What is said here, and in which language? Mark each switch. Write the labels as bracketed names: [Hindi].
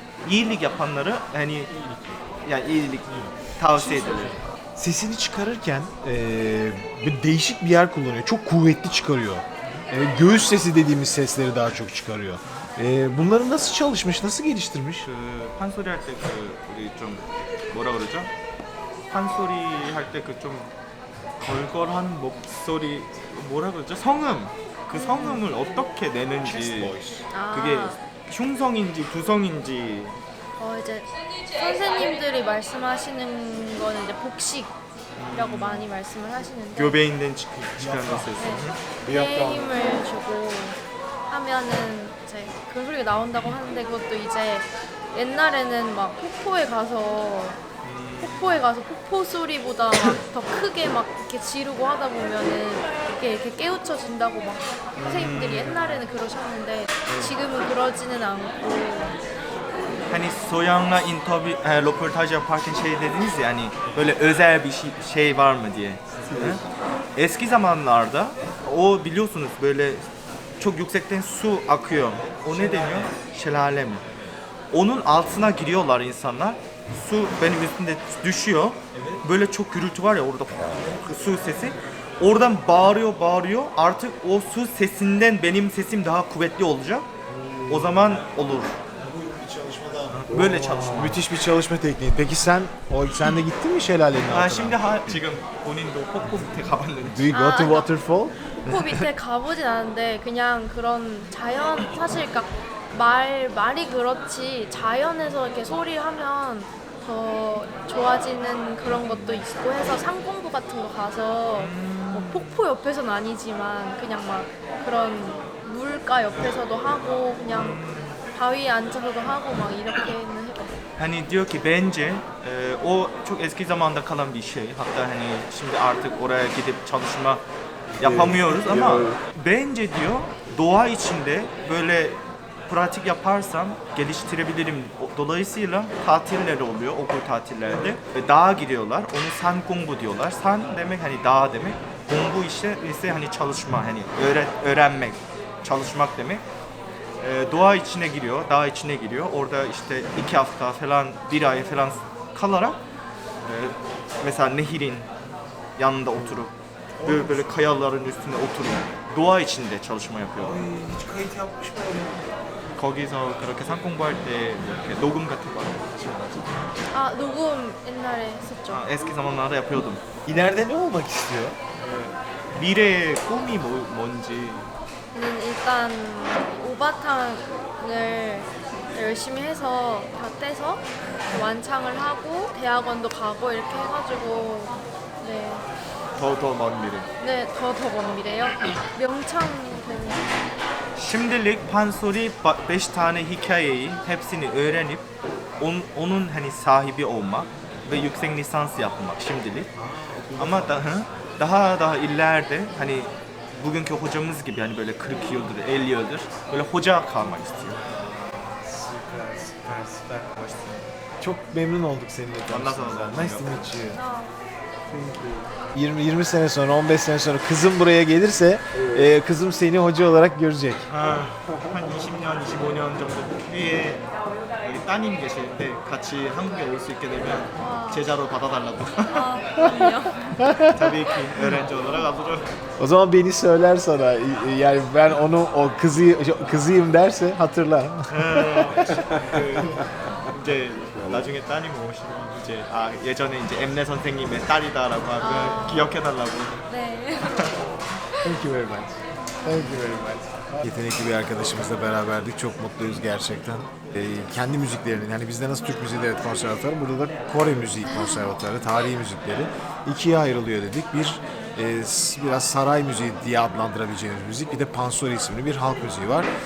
[Turkish] İyilik yapanlara yani iyilik tavsiye edilir. Sesini çıkarırken bir değişik bir yer kullanıyor. Çok kuvvetli çıkarıyor. Göğüs sesi dediğimiz sesleri daha çok çıkarıyor. Bunları nasıl çalışmış, nasıl geliştirmiş? [Korean] 판소리 할 때 우리 좀 뭐라 그러죠? 판소리 할 때 좀 걸걸한 목소리 뭐라 그러죠? 성음. 그 성음을 어떻게 내는지 그게 흉성인지 두성인지 이제 선생님들이 말씀하시는 거는 이제 복식이라고 많이 말씀을 하시는데 교배인된 직관에서 네, 힘을 주고 하면은 이제 그 소리가 나온다고 하는데 그것도 이제 옛날에는 막 폭포에 가서 폭포 소리보다 막 더 크게 막 이렇게 지르고 하다 보면은 이렇게 깨우쳐진다고 막 선생님들이 옛날에는 그러셨는데 지금은 그러지는 않고. [Turkish] Hani Soyan'la röportaj yaparken şey dediniz ya hani böyle özel bir şey var mı diye. Eski zamanlarda o biliyorsunuz böyle çok yüksekten su akıyor. O ne deniyor? Şelale mi? Onun altına giriyorlar insanlar. Su benim üstünde düşüyor. Böyle çok gürültü var ya orada su sesi. Oradan bağırıyor. Artık o su sesinden benim sesim daha kuvvetli olacak. O zaman olur. Böyle çalışma. Müthiş bir çalışma tekniği. Peki sen de gittin mi şelalenin altına? [Korean] şimdi 지금 본인도 폭포 밑에 가봤는데. [English] Do you go to waterfall? [Korean] 폭포 밑에 가보진 않았는데 그냥 그런 자연 사실 그러니까 말이 그렇지 자연에서 이렇게 소리하면 더 좋아지는 그런 것도 있고 해서 산공부 같은 거 가서 뭐 폭포 옆에서는 아니지만 그냥 막 그런 물가 옆에서도 하고 그냥 바위에 앉아서도 하고 막 이렇게는 해봤어요. [Turkish] Hani diyor ki bence o çok eski zamanda kalan bir şey. Hatta hani şimdi artık oraya gidip çalışma yapamıyoruz ama bence diyor doğa içinde böyle pratik yaparsam geliştirebilirim. Dolayısıyla tatilleri oluyor okul tatillerde. Dağa gidiyorlar. Onu san 공부 diyorlar. San demek hani dağ demek. 공부 ise hani çalışma hani öğrenmek, çalışmak demek. Doğa içine giriyor, dağ içine giriyor. Orada işte 2 hafta falan, 1 ay falan kalarak mesela nehirin yanında oturup böyle kayaların üstünde oturup doğa içinde çalışma yapıyorlar. Hiç kayıt yapmış mı öyle? [Korean] 거기서 그렇게 산 공부할 때 이렇게 녹음 같은 거 아 녹음 옛날에 했었죠. [Turkish] eski zamanlarda yapıyordum. İleride ne olmak istiyor? [Korean] 미래의 꿈이 뭔지. 일단 오바탕을 열심히 해서 다 떼서 완창을 하고 대학원도 가고 이렇게 해가지고 네. 더 먼 미래. 네, 더 먼 미래요. 명창 되는. [Turkish] Şimdilik Pansori 5 tane hikayeyi hepsini öğrenip onun hani sahibi olmak ve yüksek lisans yapmak şimdilik. Ama daha ileride hani bugünkü hocamız gibi hani böyle 40 yıldır, 50 yıldır böyle hoca kalmak istiyor. Süper. Çok memnun olduk seninle tanıştığımızdan. [English] Nice to meet you. [Turkish] 20 sene sonra, 15 sene sonra kızım buraya gelirse kızım seni hoca olarak görecek. [Korean] 한 20년, 25년 정도 뒤에 우리 따님 계실 때 같이 한국에 올 수 있게 되면 제자로 받아달라고. 그럼요. [Turkish] Tabii ki öğrenci olarak alırım. O zaman beni söyler sana. Yani ben onu kızıyım derse hatırla. [Korean] 이제 나중에 따님 오시면 이제 예전에 이제 엠네 선생님의 딸이다라고 하면 기억해달라고. 네. [English] Thank you very much. Thank you very much. [Turkish] Yetenekli bir arkadaşımızla beraberdik. Çok mutluyuz gerçekten. Kendi müziklerinin, yani bizde nasıl Türk müziği devlet konservatuarı, burada da Kore müziği konservatuarı, tarihi müzikleri ikiye ayrılıyor dedik. Bir biraz saray müziği diye adlandırabileceğimiz müzik, bir de pansori isimli bir halk müziği var.